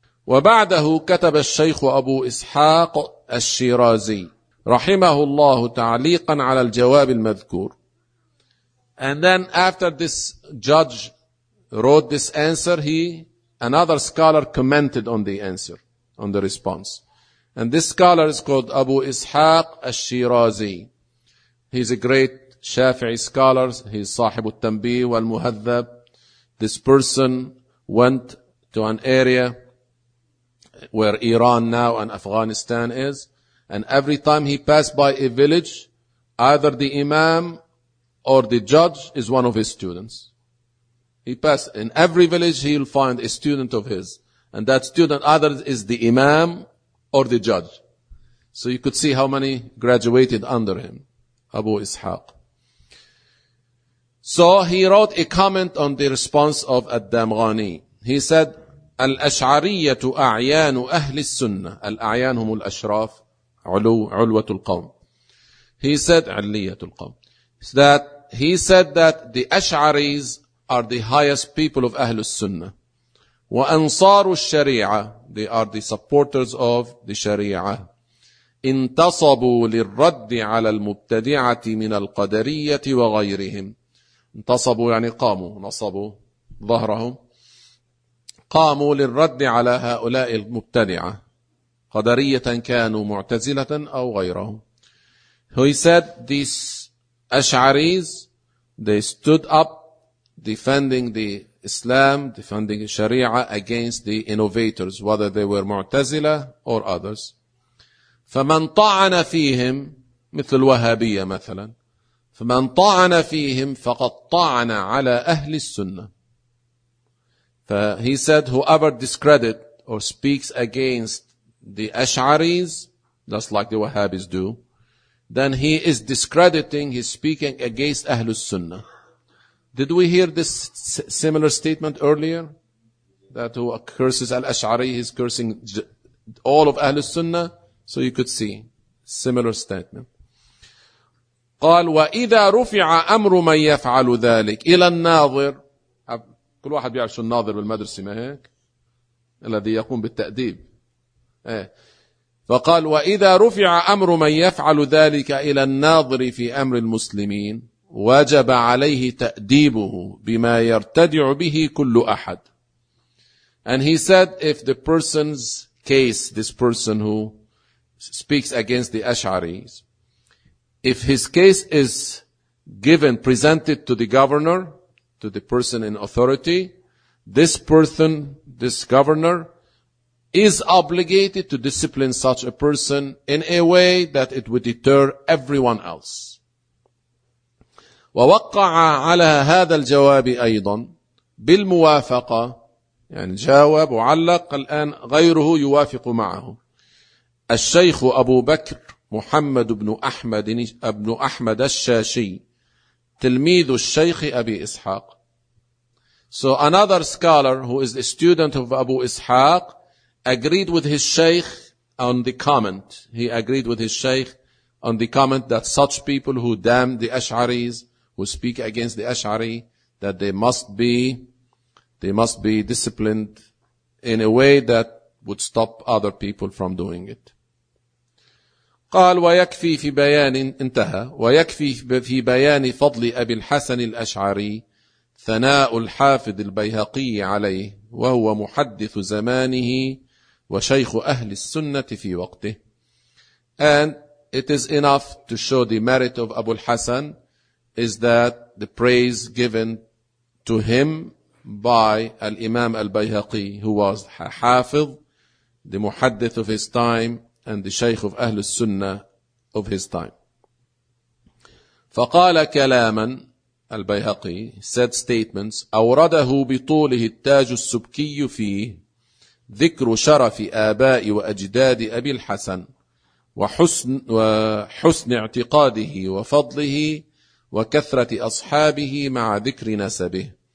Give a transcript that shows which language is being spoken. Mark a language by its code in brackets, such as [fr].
[ar] وبعده كتب الشيخ أبو إسحاق الشيرازي رحمه الله تعليقا على الجواب المذكور. [en] And then after this judge wrote this answer, he, another scholar commented on the answer, on the response. And this scholar is called Abu Ishaq al-Shirazi. He's a great Shafi'i scholar. He's Sahib al-Tanbih wal-Muhadhab. This person went to an area where Iran now and Afghanistan is. And every time he passed by a village, either the imam or the judge is one of his students. He passed in every village, he'll find a student of his. And that student either is the imam or the judge. So you could see how many graduated under him, Abu Ishaq. So he wrote a comment on the response of Ad-Damghani. He said, [ar] الأشعرية أعيان أهل السنة. الأعيان هم الأشراف، علوة القوم. [en] He said, [ar] علية القوم. [en] That he said that the Ash'aris are the highest people of Ahlus Sunnah. [ar] وأنصار الشريعة, [en] they are the supporters of the شريعة. [ar] انتصبوا للرد على المبتدعة من القدرية وغيرهم. انتصبوا يعني قاموا, نصبوا ظهرهم. قاموا للرد على هؤلاء المبتدعة, قدرية كانوا معتزلة أو غيرهم. [en] He said this Ash'aris, they stood up defending the Islam, defending the Sharia against the innovators, whether they were Mu'tazila or others. [ar] فمن طعن فيهم, مثل الوهابية مثلا, فمن طعن فيهم فقد طعن على أهل السنة. [en] He said, whoever discredit or speaks against the Ash'aris, just like the Wahhabis do, then he is discrediting, he's speaking against Ahlus Sunnah. Did we hear this similar statement earlier? That who curses Al-Ash'ari, he's cursing all of Ahlus Sunnah? So you could see, similar statement. [ar] قال, وَإِذَا رُفِعَ أَمْرُ مَنْ يَفْعَلُ ذَلِكَ إِلَى النَّاظِرِ. كل واحد بيعرف شو الناظر بالمدرسة, ما هيك؟ الذي يقوم بالتأديب. فقال, وإذا رفع أمر من يفعل ذلك إلى الناظر في أمر المسلمين وجب عليه تأديبه بما يرتدع به كل أحد. [en] And he said, if the person's case, this person who speaks against the Ash'aris, if his case is given, presented to the governor, to the person in authority, this person, this governor, is obligated to discipline such a person in a way that it would deter everyone else. [ar] ووقع على هذا الجواب أيضا بالموافقة, يعني جاوب وعلق, الآن غيره يوافق معه, الشيخ أبو بكر محمد بن أحمد, ابن أحمد الشاشي, تلميذ الشيخ أبي إسحاق. [en] So another scholar who is a student of Abu Ishaq agreed with his sheikh on the comment. He agreed with his sheikh on the comment that such people who damn the Ash'aris, who speak against the Ash'ari, that they must be disciplined in a way that would stop other people from doing it. [ar] قال, ويكفي في بيان, انتهى, ويكفي في بيان فضل أبي الحسن الأشعري ثناء الحافظ البيهقي عليه, وهو محدث زمانه وشيخ أهل السنة في وقته. [en] And it is enough to show the merit of Abu al-Hasan is that the praise given to him by al-Imam al-Bayhaqi, who was hafiz, the muhaddith of his time, and the shaykh of Ahl al-Sunnah of his time. [ar] فقال كلاما, [en] al-Bayhaqi said statements, [ar] أورده بطوله التاج السبكي فيه ذكر شرف آباء وأجداد أبي الحسن وحسن اعتقاده وفضله وكثرة أصحابه مع ذكر نسبه.